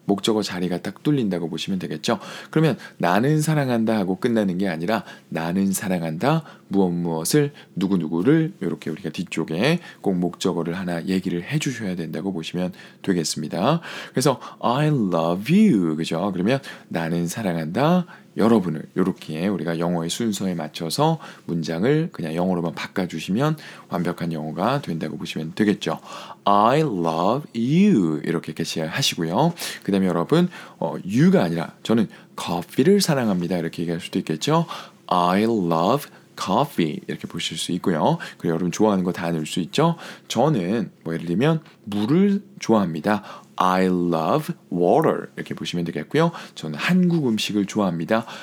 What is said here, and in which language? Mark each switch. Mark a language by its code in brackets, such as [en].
[ko] 목적어 자리가 딱 뚫린다고 보시면 되겠죠. 그러면 나는 사랑한다 하고 끝나는 게 아니라 나는 사랑한다 무엇무엇을 누구누구를 이렇게 우리가 뒤쪽에 꼭 목적어를 하나 얘기를 해주셔야 된다고 보시면 되겠습니다. 그래서 [en] I love you [ko] 그죠? 그러면 나는 사랑한다 여러분을 이렇게 우리가 영어의 순서에 맞춰서 문장을 그냥 영어로만 바꿔주시면 완벽한 영어가 된다고 보시면 되겠죠. [en] I love you [ko] 이렇게 개시하시고요. 그 다음에 여러분 you가 아니라 저는 커피를 사랑합니다 이렇게 얘기할 수도 있겠죠. [en] I love coffee [ko] 이렇게 보실 수 있고요. 그리고 여러분 좋아하는 거 다 넣을 수 있죠. 저는 뭐 예를 들면 물을 좋아합니다. [en] I love water [ko] 이렇게 보시면 되겠고요. 저는 한국 음식을 좋아합니다.